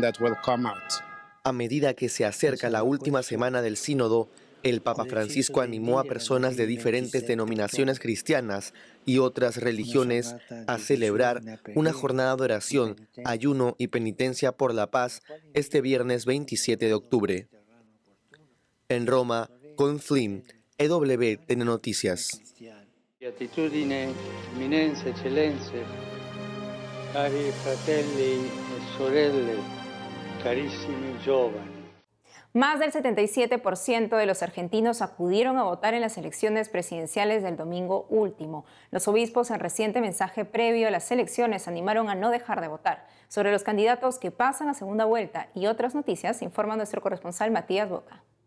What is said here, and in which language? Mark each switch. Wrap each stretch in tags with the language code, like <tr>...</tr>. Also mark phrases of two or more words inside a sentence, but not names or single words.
<es>A medida que se acerca la última semana del sínodo, el Papa Francisco animó a personas de diferentes denominaciones cristianas y otras religiones a celebrar una jornada de oración, ayuno y penitencia por la paz este viernes 27 de octubre. En Roma, con Flynn, EWTN Noticias.</es> <it>Beatitudine, eminenze, eccellenze, cari fratelli e sorelle, carissimi giovani.</it> <es>Más del 77% de los argentinos acudieron a votar en las elecciones presidenciales del domingo último. Los obispos, en reciente mensaje previo a las elecciones, animaron a no dejar de votar. Sobre los candidatos que pasan a segunda vuelta y otras noticias, informa nuestro corresponsal Matías Boca.</es>